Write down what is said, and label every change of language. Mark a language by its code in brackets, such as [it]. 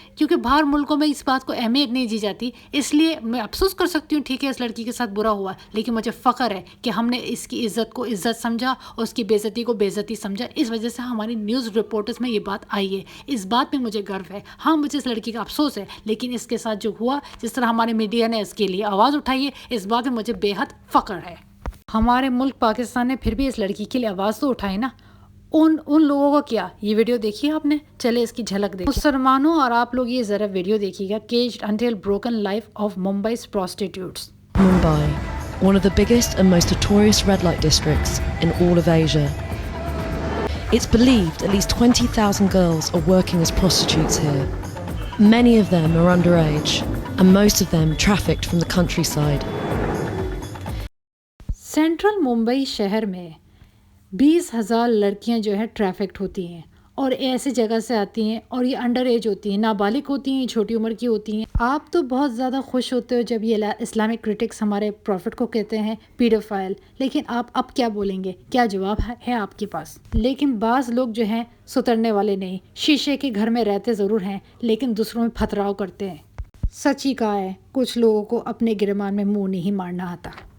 [ur] کیونکہ باہر ملکوں میں اس بات کو اہمیت نہیں دی جاتی، اس لیے میں افسوس کر سکتی ہوں، ٹھیک ہے اس لڑکی کے ساتھ برا ہوا، لیکن مجھے فخر ہے کہ ہم نے اس کی عزت کو عزت سمجھا اور اس کی بےعزتی کو بےعزتی سمجھا، اس وجہ سے ہماری نیوز رپورٹرز میں یہ بات آئی ہے، اس بات میں مجھے گرو ہے۔ ہاں مجھے اس لڑکی کا افسوس ہے، لیکن اس کے ساتھ جو ہوا، جس طرح ہمارے میڈیا نے اس کے لیے آواز اٹھائی ہے، اس بات میں مجھے بے حد فخر ہے۔ ہمارے ملک پاکستان نے پھر بھی اس لڑکی کے لیے آواز تو اٹھائی نا۔ ان لوگوں کو کیا، یہ ویڈیو دیکھی آپ نے؟ چلے اس کی جھلک دیکھیں۔ مسلمانوں اور آپ لوگ یہ ذرا ویڈیو دیکھیے گا، [en] Caged until broken life of Mumbai's prostitutes۔ Mumbai, one of the biggest and most notorious red light districts in all of Asia. It's believed at least 20,000 girls are working as prostitutes here. Many of them are underage, and most of them trafficked from the countryside. [ur] Central Mumbai شہر میں 20,000 لڑکیاں جو ہے ٹریفکڈ ہوتی ہیں، اور ایسی جگہ سے آتی ہیں، اور یہ انڈر ایج ہوتی ہیں، نابالغ ہوتی ہیں، چھوٹی عمر کی ہوتی ہیں۔ آپ تو بہت زیادہ خوش ہوتے ہو جب یہ اسلامک کرٹکس ہمارے پروفٹ کو کہتے ہیں پیڈوفائل، لیکن آپ اب کیا بولیں گے؟ کیا جواب ہے آپ کے پاس؟ لیکن بعض لوگ جو ہیں سترنے والے نہیں، شیشے کے گھر میں رہتے ضرور ہیں لیکن دوسروں میں پھتراؤ کرتے ہیں۔ سچ ہی کہا ہے، کچھ لوگوں کو اپنے گرمان میں منہ نہیں مارنا آتا۔